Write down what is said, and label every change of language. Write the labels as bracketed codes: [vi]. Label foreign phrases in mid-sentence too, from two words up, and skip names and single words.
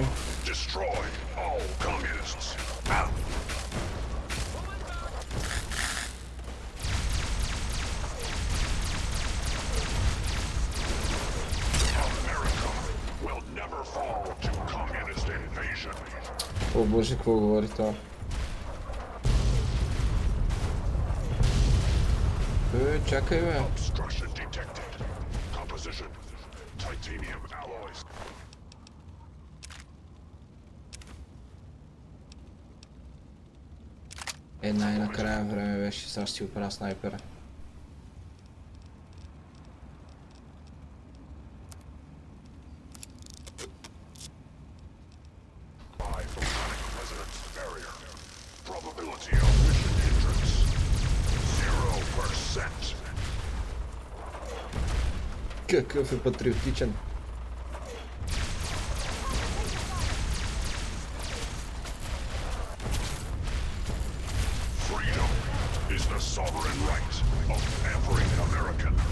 [en] Destroy all communists. Out. America will never fall to communist invasion. [bg] О боже, какво говори това? Чакай бе. [en] Obstruction detected. Composition: titanium alloys. [bg] Най-накрая време беше, сега ще си оправя снайпера. [en] Probability of mission hindrance: 0%. [bg] Какъв е патриотичен. [en] Freedom is the sovereign right of every American.